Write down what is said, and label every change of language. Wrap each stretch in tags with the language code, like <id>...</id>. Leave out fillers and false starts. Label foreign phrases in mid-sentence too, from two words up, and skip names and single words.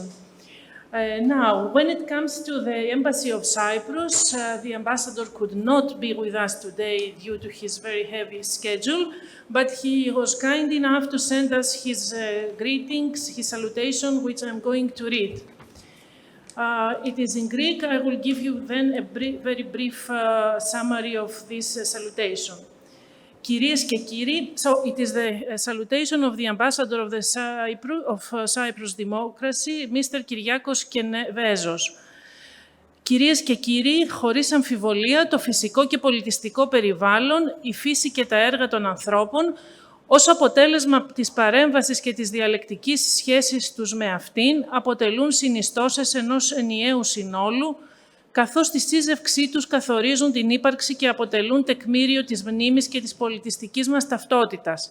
<en>Now, when it comes to the Embassy of Cyprus, the ambassador could not be with us today due to his very heavy schedule, but he was kind enough to send us his greetings, his salutation, which I'm going to read. It is in Greek. I will give you then a very brief summary of this salutation.</en> <el>Κυρίες και κύριοι,</el> <en>so it is the salutation of the ambassador of Cyprus Democracy, Mr. Kyriakos Kenvezos.</en> <el>Κυρίες και κύριοι, χωρίς αμφιβολία, το φυσικό και πολιτιστικό περιβάλλον, η φύση και τα έργα των ανθρώπων, ως αποτέλεσμα της παρέμβασης και της διαλεκτικής σχέσης τους με αυτήν, αποτελούν συνιστώσεις ενός ενιαίου συνόλου, καθώς τη σύζευξή τους καθορίζουν την ύπαρξη και αποτελούν τεκμήριο της μνήμης και της πολιτιστικής μας ταυτότητας.</el>